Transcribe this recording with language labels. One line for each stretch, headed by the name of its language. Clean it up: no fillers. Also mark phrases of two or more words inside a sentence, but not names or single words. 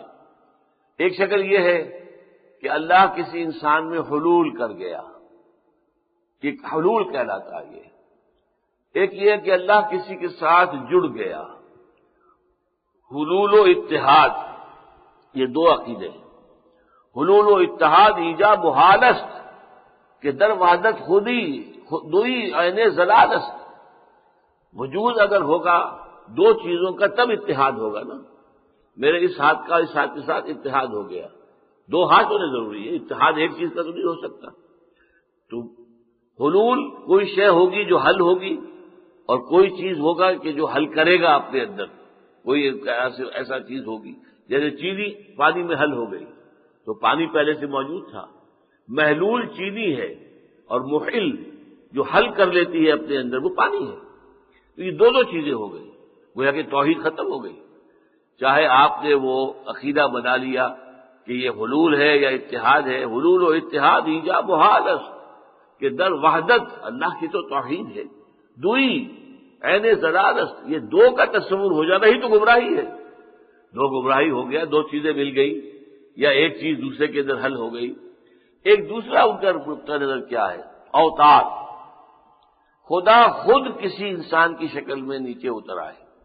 Urdu: ایک شکل یہ ہے کہ اللہ کسی انسان میں حلول کر گیا، کہ حلول کہلاتا ہے یہ۔ ایک یہ ہے کہ اللہ کسی کے ساتھ جڑ گیا، حلول و اتحاد، یہ دو عقیدے ہیں۔
Persian: حلول و اتحاد ایجاب حال است کہ در وحدت خودی دوئی عین زلال است۔
Urdu: وجود اگر ہوگا دو چیزوں کا تب اتحاد ہوگا نا، میرے اس ہاتھ کا اس ہاتھ کے ساتھ اتحاد ہو گیا، دو ہاتھ ہونے ضروری ہے، اتحاد ایک چیز کا تو نہیں ہو سکتا۔ تو حلول کوئی شے ہوگی جو حل ہوگی، اور کوئی چیز ہوگا کہ جو حل کرے گا اپنے اندر، کوئی ایسا چیز ہوگی جیسے چینی پانی میں حل ہو گئی، تو پانی پہلے سے موجود تھا۔ محلول چینی ہے اور محل جو حل کر لیتی ہے اپنے اندر وہ پانی ہے۔ تو یہ دو چیزیں ہو گئی، گویا کہ توحید ختم ہو گئی۔ چاہے آپ نے وہ عقیدہ بنا لیا کہ یہ حلول ہے یا اتحاد ہے،
Persian: حلول و اتحاد ایجاب حال است کہ در وحدت،
Urdu: اللہ کی تو توحید ہے،
Persian: دوئی عین زلال است،
Urdu: یہ دو کا تصور ہو جانا ہی تو گمراہی ہے۔ دو گمراہی ہو گیا، دو چیزیں مل گئی یا ایک چیز دوسرے کے اندر حل ہو گئی۔ ایک دوسرا ان کا نقطہ نظر کیا ہے؟ اوتار، خدا خود کسی انسان کی شکل میں نیچے اتر آئے۔